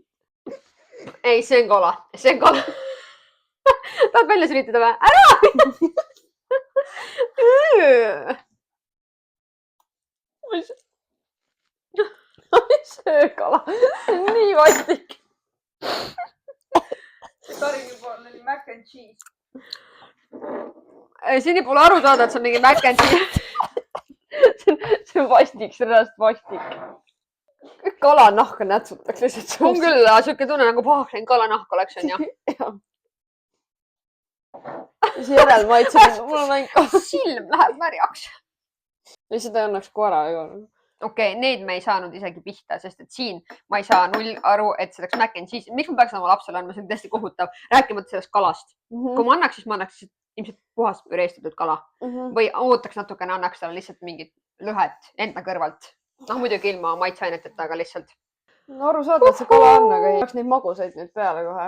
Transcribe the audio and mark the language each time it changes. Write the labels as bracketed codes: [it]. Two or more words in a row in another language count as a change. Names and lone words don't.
[et] ei , see on kala , see on kala . tahad välja sülitada või ? ära . ma ei söö kala . nii vastik . Karini pool oli [en] mac and cheese . [et] seni pole aru saada , et see on mingi [en] mac and cheese . [et] see on vastik , see on reaalselt vastik . kalanahka nätsutakse lihtsalt . on küll , siuke tunne nagu pahklein kalanahk oleks , onju . siis järelmaitseb , mul on ainult . silm läheb märjaks . ja seda ei annaks koera ju . okei , neid me ei saanud isegi pihta , sest et siin ma ei saa null aru , et see oleks [en] mac and cheese . [et] miks ma peaks oma lapsele andma , see on täiesti kohutav . rääkimata sellest kalast . kui ma annaks , siis ma annaks ilmselt puhast püreestatud kala või ootaks natukene , annaks talle lihtsalt mingit lõhet enda kõrvalt . noh , muidugi ilma maitseaineteta , aga lihtsalt . no aru saada , et see kala on , aga ei saaks neid magusaid nüüd peale kohe .